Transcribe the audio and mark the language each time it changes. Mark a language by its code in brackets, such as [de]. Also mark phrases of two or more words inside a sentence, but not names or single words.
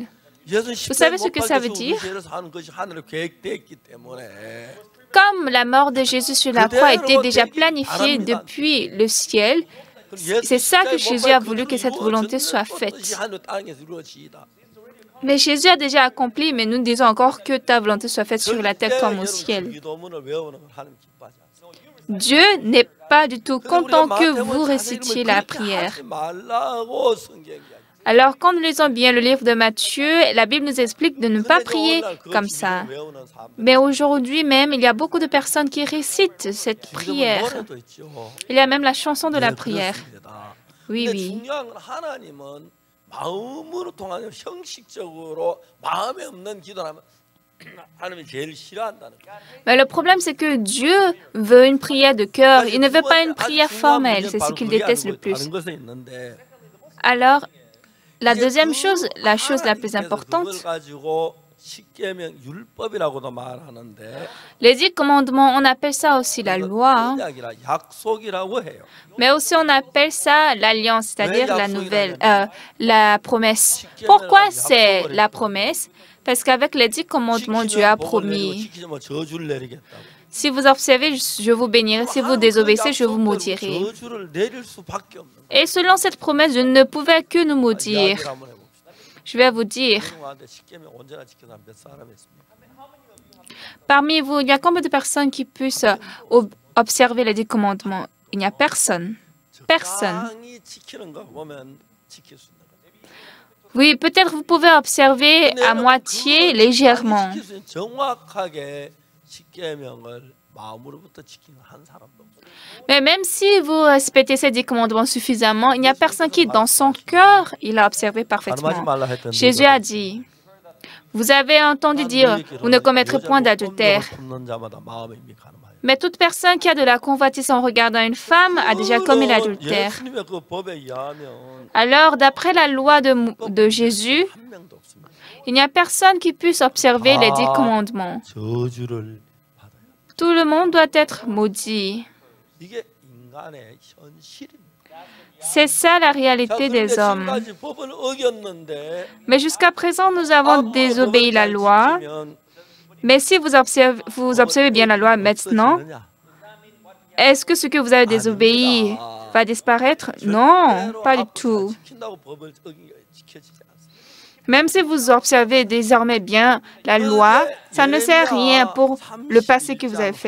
[fr] Vous savez ce que ça veut dire? Comme la mort de Jésus sur la croix était déjà planifiée depuis le ciel, c'est ça que Jésus a voulu que cette volonté soit faite. Mais Jésus a déjà accompli, mais nous disons encore que ta volonté soit faite sur la terre comme au [ko] 절대 [fr] ciel. [ko] 기도문을 외우는 걸 하나님 기뻐하지 않습니다. [fr] Dieu n'est pas du tout [ko] 근데 우리가 [fr] content que vous [ko] 마태복음 [fr] récitiez [ko] 자세히 [fr] la [ko] 그렇게 [fr] prière. [ko] 하지 말라고 성경이 이야기해요. [fr] Alors, quand nous lisons bien le livre de Matthieu, la Bible nous explique de ne pas [ko] 근데 [fr] prier [ko] 오늘날 그 [fr] comme ça. [ko] 기도문을 외우는 사람들 [fr] Mais aujourd'hui même, il y a beaucoup de personnes qui récitent cette [ko] 기도문 [fr] prière. [ko] 노래도 있죠. [fr] Il y a même la chanson de la [ko] 네, [fr] prière. [ko] 그렇습니다. [fr] Oui, [ko] 근데 [fr] oui. [ko] 중요한 건 하나님은 마음으로 통하는 형식적으로 마음에 없는 기도라면 하나님이 제일 싫어한다는 거예요. [fr] Mais le problème, c'est que Dieu veut une prière de cœur. Il ne veut pas une prière formelle. C'est ce qu'il déteste le plus. [ko] 다른 것에 있는데 [fr] Alors, la deuxième chose, la chose la plus importante, [ko] 그걸 가지고 십계명 율법이라고도 말하는데 [fr] les 10 commandements, on appelle ça aussi la loi, [ko] 언약이라 약속이라고 해요. [fr] mais aussi on appelle ça l'alliance, c'est-à-dire la promesse. Pourquoi c'est la promesse? Parce qu'avec les 10 commandements, Dieu a [ko] 지키면 복을 내리고 [fr] promis, [ko] 지키지 저주를 내리겠다고. [fr] si vous observez, je vous bénirai, si vous désobéissez, je vous maudirai. [ko] 저주를 내릴 수밖에 없는 [fr] Et selon cette promesse, je ne pouvais que nous maudire. [ko] 이야기를 한번 해봅시다. [fr] Je vais vous dire, [ko] 가운데 십계명 온전히 지키는 사람 몇 사람이 있습니까? [fr] parmi vous, il y a combien de personnes qui puissent observer les 10 commandements? Il n'y a personne. Personne. [ko] 적당히 지키는 거 보면 지킬 수 있는 거예요. [fr] Oui, peut-être vous pouvez observer à moitié, légèrement. [ko] 지킬 수 있는 정확하게 십계명을 마음으로부터 지키는 한 사람도 없어요. [fr] Mais même si vous respectez ces 10 commandements suffisamment, il n'y a personne qui, dans son cœur, il a observé parfaitement. Jésus a dit, vous avez entendu dire, vous ne commettrez point d'adultère. Mais toute personne qui a de la convoitise en regardant une femme a déjà commis l'adultère. [ko] 예수님의 그 법에 의하면 [fr] Alors, d'après la loi de Jésus, [ko] 한 명도 없습니다. [fr] il n'y a personne qui puisse observer les 10 commandements. [ko] 저주를 받아요. [fr] Tout le monde doit être maudit. [ko] 이게 인간의 현실입니다. [fr] C'est ça la [ko] 자, [fr] réalité [ko] 그런데 [fr] des hommes. [ko] 지금까지 법을 어겼는데 [fr] Mais jusqu'à présent, nous avons désobéi la loi. Mais si vous observez bien la loi maintenant, est-ce que ce que vous avez désobéi va disparaître? Non, pas du tout. Même si vous observez désormais bien la loi, ça ne sert à rien pour le passé que vous avez fait.